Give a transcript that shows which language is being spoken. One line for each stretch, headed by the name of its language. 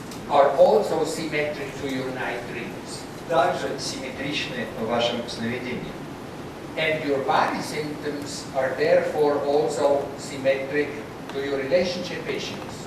English: are also symmetric to your night dreams.
Russian: также симметричны вашим сновидениям.
English: And your body symptoms are therefore also symmetric to your relationship issues.